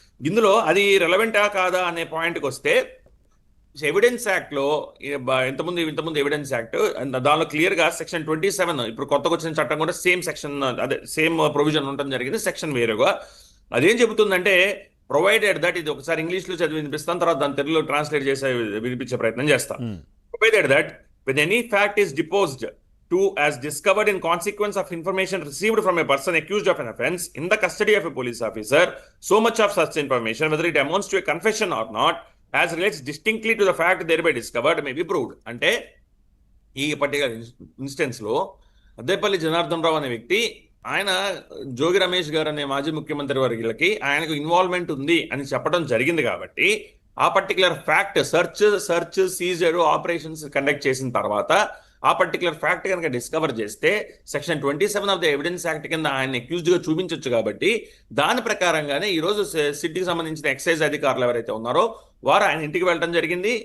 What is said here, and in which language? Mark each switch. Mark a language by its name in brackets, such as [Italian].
[Telugu] ఇందులో అది రెలవెంటా కాదా అనే పాయింట్కి వస్తే, ఎవిడెన్స్ యాక్ట్ లో ఇంతకుముందు ఎవిడెన్స్ యాక్ట్ దానిలో క్లియర్ గా సెక్షన్ 27, ఇప్పుడు కొత్తగా వచ్చిన చట్టం కూడా సేమ్ సెక్షన్, అదే సేమ్ ప్రొవిజన్ ఉండడం జరిగింది, సెక్షన్ వేరుగా. అదేం చెబుతుందంటే, ప్రొవైడెడ్ దట్, ఇది ఒకసారి ఇంగ్లీష్ లో చదివి వినిపిస్తాను, తర్వాత దాని తెలుగులో ట్రాన్స్లేట్ చేసే వినిపించే ప్రయత్నం చేస్తాం. Provided that [English] when any fact is deposed to as discovered in consequence of information received from a person accused of an offense in the custody of a police officer, so much of such information, whether it amounts to a confession or not, as relates distinctly to the fact thereby discovered, may be proved. [Telugu] అంటే ఈ particular instance లో అద్దేపల్లి జనార్దన్ రావు అనే వ్యక్తి ఆయన జోగి రమేష్ గారు అనే మాజీ ముఖ్యమంత్రి వర్గులకి ఆయనకు ఇన్వాల్వ్మెంట్ ఉంది అని చెప్పడం జరిగింది కాబట్టి ఆ particular fact search Caesar operations conduct చేసిన తర్వాత ఆ పర్టికులర్ ఫ్యాక్ట్ కనుక డిస్కవర్ చేస్తే section 27 of the evidence act కింద ఆయన అక్యూజ్డ్ గా చూపించవచ్చు కాబట్టి దాని ప్రకారంగానే ఈ రోజు సిటీకి సంబంధించిన ఎక్సైజ్ అధికారులు ఎవరైతే ఉన్నారో వారు ఆయన ఇంటికి వెళ్ళడం జరిగింది.